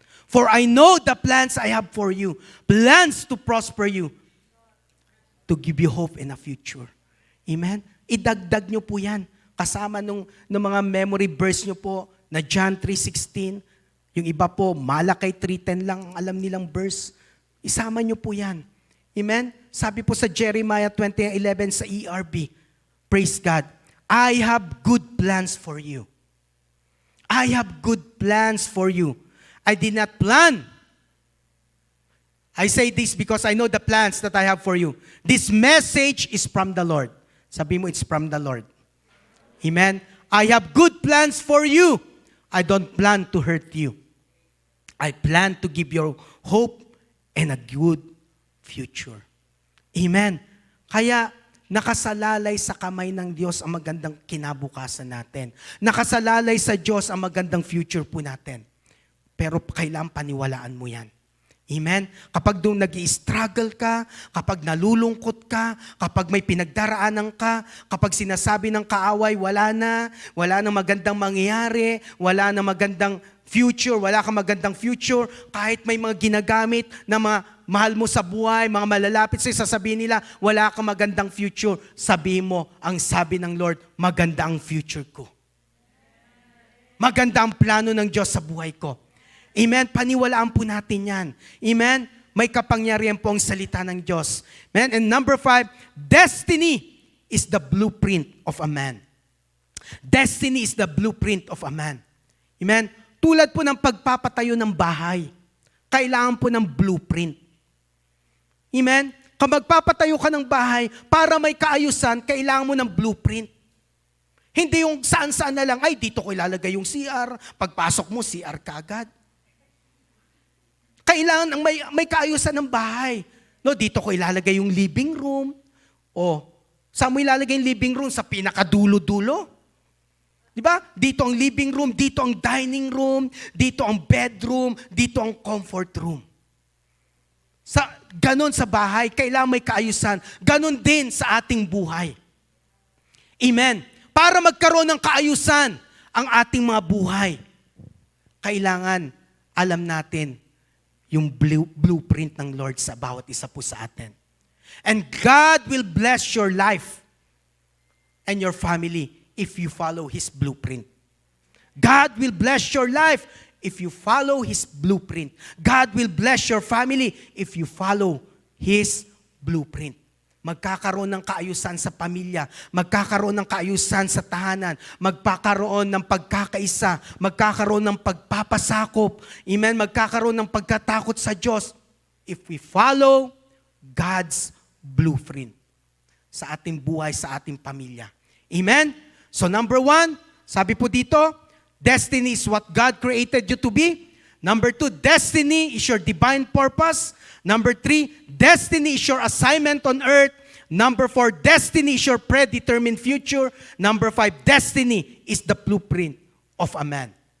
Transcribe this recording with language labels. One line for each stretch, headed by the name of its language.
English: For I know the plans I have for you. Plans to prosper you. To give you hope in a future.
Filipino: Amen? Idagdag niyo po yan. Kasama ng mga memory verse niyo po na John 3:16. Yung iba po, Malakay 3:10 lang ang alam nilang verse. Isama niyo po yan. Amen? Sabi po sa Jeremiah 20:11 sa ERB,
English: praise God, I have good plans for you. I have good plans for you. I did not plan I say this because I know the plans that I have for you. This message is from the Lord.
Filipino: Sabi mo,
English: it's from the Lord. Amen? I have good plans for you. I don't plan to hurt you. I plan to give you hope and a good future. Amen?
Filipino: Kaya, nakasalalay sa kamay ng Diyos ang magandang kinabukasan natin. Nakasalalay sa Diyos ang magandang future po natin. Pero kailangan paniwalaan mo yan. Amen? Kapag doon nag-i-struggle ka, kapag nalulungkot ka, kapag may pinagdaraanan ka, kapag sinasabi ng kaaway, wala na magandang mangyayari, wala na magandang future, wala kang magandang future, kahit may mga ginagamit na mga mahal mo sa buhay, mga malalapit sa'yo, sasabihin nila, wala kang magandang future. Sabihin mo, ang sabi ng Lord, maganda ang future ko. Maganda ang plano ng Diyos sa buhay ko. Amen? Paniwalaan po natin yan. Amen? May kapangyarihan po ang salita ng Diyos. Amen?
English: And number 5, destiny is the blueprint of a man. Destiny is the blueprint of a man. Amen?
Filipino: Tulad po ng pagpapatayo ng bahay, kailangan po ng blueprint. Amen? Kung magpapatayo ka ng bahay, para may kaayusan, kailangan mo ng blueprint. Hindi yung saan-saan na lang, ay dito ko ilalagay yung CR, pagpasok mo, CR ka agad. Kailangan ang may kaayusan ng bahay. No, dito ko ilalagay yung living room. O, saan mo ilalagay yung living room? Sa pinakadulo-dulo. Di ba? Dito ang living room, dito ang dining room, dito ang bedroom, dito ang comfort room. Ganon sa bahay, kailangan may kaayusan. Ganon din sa ating buhay. Amen. Para magkaroon ng kaayusan ang ating mga buhay, kailangan alam natin yung blueprint ng Lord sa bawat isa po sa atin.
English: And God will bless your life and your family if you follow His blueprint. God will bless your life if you follow His blueprint. God will bless your family if you follow His blueprint.
Filipino: Magkakaroon ng kaayusan sa pamilya, magkakaroon ng kaayusan sa tahanan, magkakaroon ng pagkakaisa, magkakaroon ng pagpapasakop, amen, magkakaroon ng pagkatakot sa Diyos
English: if we follow God's blueprint
Filipino: sa ating buhay, sa ating pamilya. Amen?
English: So number 1,
Filipino: sabi po dito,
English: destiny is what God created you to be. Number 2, destiny is your divine purpose. Number 3, destiny is your assignment on earth. Number 4, destiny is your predetermined future. Number 5, destiny is the blueprint of a man.